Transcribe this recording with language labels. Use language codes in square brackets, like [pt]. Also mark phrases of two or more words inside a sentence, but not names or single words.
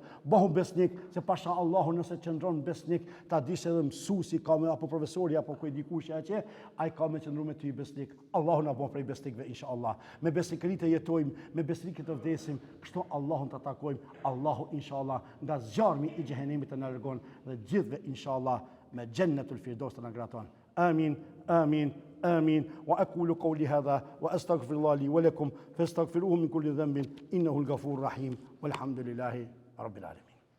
[sq] Bëhu besnik, se pasha Allahu nëse qëndron besnik, ta dish edhe mësuesi ka me apo profesori apo kujt dikush që ai ka me qëndru me ty besnik. Allahu na bëj prej besnikëve inshallah. Me besnikëri të jetojmë, me besnikë të vdesim, kështu Allahun të takojmë. Allahu inshallah nga zjarmi i xhehenemit të na largon dhe gjithve inshallah me Jannatul Firdaus të na graton. [ar] آمين، آمين. آمين وأقول قولي هذا وأستغفر الله لي ولكم فاستغفروه من كل ذنب إنه الغفور الرحيم والحمد لله رب العالمين.